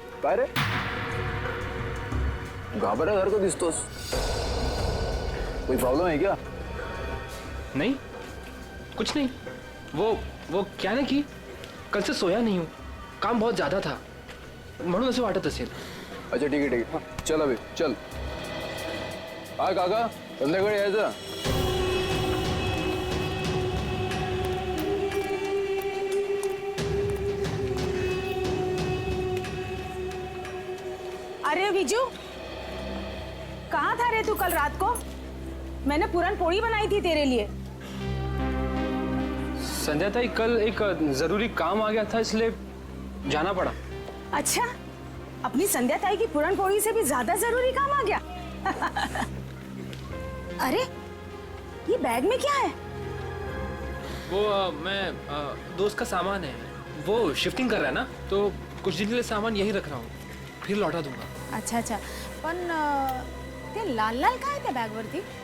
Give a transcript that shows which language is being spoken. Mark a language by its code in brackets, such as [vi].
[mr] काय रे घाबरल्यासारखं दिसतोस, [hi] कोई प्रॉब्लम है क्या? नहीं, कुछ नहीं। वो क्या ना कि कल से सोया नहीं हूँ, काम बहुत ज्यादा था [mr] म्हणून असं वाटत असेल। [hi] अच्छा ठीक है हाँ, चल अभी चल। [mr] हा काका, संध्याकाळी यायचं। [hi] अरे विजू, कहाँ था रे तू कल रात को? मैंने पूरन पोड़ी बनाई थी तेरे लिए। संध्या ताई, कल एक जरूरी काम आ गया था इसलिए जाना पड़ा। अच्छा, अपनी संध्या ताई की पूरन पोड़ी से भी ज्यादा जरूरी काम आ गया। अरे ये बैग में क्या है? वो मैं दोस्त का सामान है, वो शिफ्टिंग कर रहा है ना, तो कुछ दिन के लिए सामान यही रख रहा हूँ, फिर लौटा दूंगा। अच्छा अच्छा, [mr] पण ते लाल लाल काय त्या बॅग वरती?